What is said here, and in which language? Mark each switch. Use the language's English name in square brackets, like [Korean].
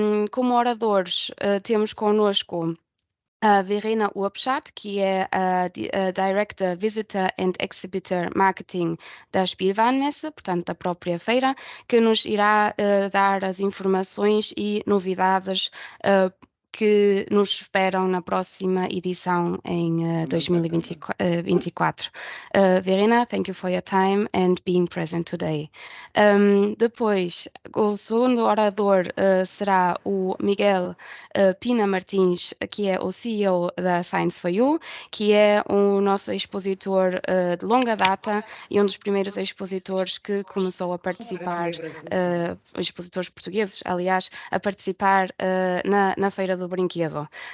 [Portuguese] Como oradores, temos connosco a Verena Urbschat, que é a Director Visitor and Exhibitor Marketing da Spielwarenmesse, portanto da própria feira, que nos irá dar as informações e novidades que nos esperam na próxima edição em 2024. [English] Verena, thank you for your time and being present today. [Portuguese] Depois, o segundo orador será o Miguel Pina Martins, que é o CEO da Science for You, que é o nosso expositor de longa data e um dos primeiros expositores que começou a participar, expositores portugueses, aliás, a participar na Feira do Brinquedo.